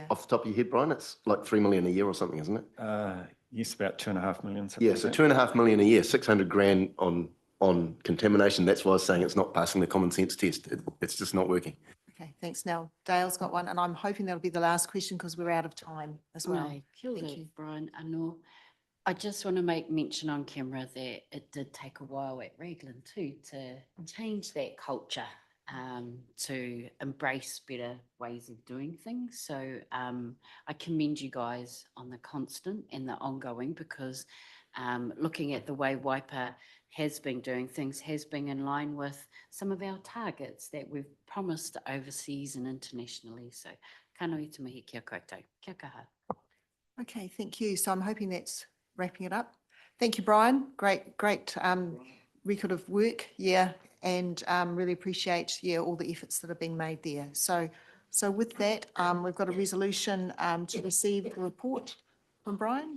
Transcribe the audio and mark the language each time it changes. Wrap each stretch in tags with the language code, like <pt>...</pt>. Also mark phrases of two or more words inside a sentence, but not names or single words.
<en>off the top of your head, Brian, it's like 3 million a year or something, isn't it? Yes, about 2.5 million. Yeah, so 2.5 million a year, 600 grand on contamination. That's why I was saying it's not passing the common sense test. It's just not working. okay, thanks. Now, Dale's got one, and I'm hoping that'll be the last question because we're out of time as well. Right,</en> <mi>kia ora,</mi> <en>Thank you.</en> <mi>Brian. Anō.</mi> <en>I just want to make mention on camera that it did take a while at Raglan too to change that culture, to embrace better ways of doing things. So I commend you guys on the constant and the ongoing, because looking at the way Waipa has been doing things has been in line with some of our targets that we've promised overseas and internationally.</en> <mi>So kanohi te mihi kia koutou. Kia kaha.</mi> <en>Okay, thank you. So I'm hoping that's wrapping it up. Thank you, Brian. Great record of work, yeah, and really appreciate, yeah, all the efforts that are being made there. So with that, we've got a resolution to receive the report from Brian.</en>